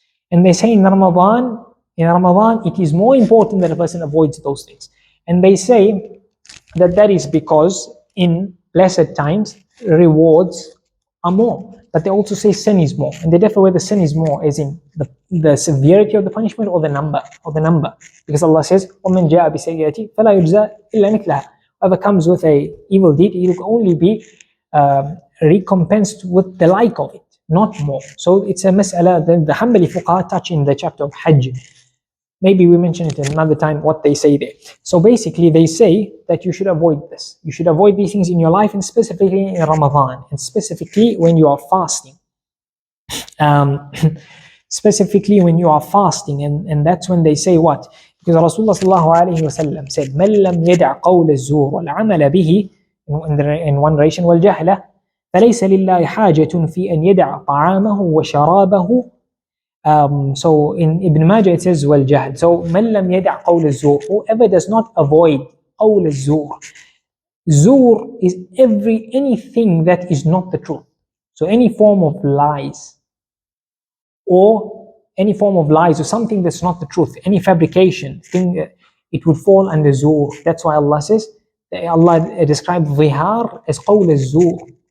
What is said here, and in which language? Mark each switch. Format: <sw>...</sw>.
<en>And they say in Ramadan, it is more important that a person avoids those things. And they say that that is because in blessed times, rewards are more. But they also say sin is more. And they differ whether sin is more as in the severity of the punishment or the number. Because Allah says,</en> <ar>وَمَنْ جَاءَ بِسَيِّئَةٍ فَلَا يُجْزَى إِلَّا مِثْلَهَا.</ar> <en>Whoever comes with a evil deed, he will only be recompensed with the like of it, not more. So it's a mas'ala that the Hanbali fuqaha touch in the chapter of Hajj. Maybe we mention it another time what they say there. So basically they say that you should avoid this. You should avoid these things in your life, and specifically in Ramadan, and specifically when you are fasting. Specifically when you are fasting, and that's when they say what? Because Rasulullah sallallahu alayhi wa sallam said,</en> <ar>مَنْ لَمْ يَدَعْ قَوْلَ الزُّورِ وَالْعَمَلَ بِهِ,</ar> <en>in one narration,</en> <ar>وَالْجَهْلَ فَلَيْسَ لِلَّهِ حَاجَةٌ فِي أَنْ يَدَعْ طَعَامَهُ وَشَرَابَهُ.</ar> <en>So in Ibn Majah it says والجهل. So</en> <ar>من لم يدع قول الزور,</ar> <en>whoever does not avoid</en> <ar>قول الزور.</ar> <en>Zur is anything that is not the truth. So any form of lies, or something that's not the truth, any fabrication thing, it would fall under zur. That's why Allah says, Allah described zihar as قول الزور.</en>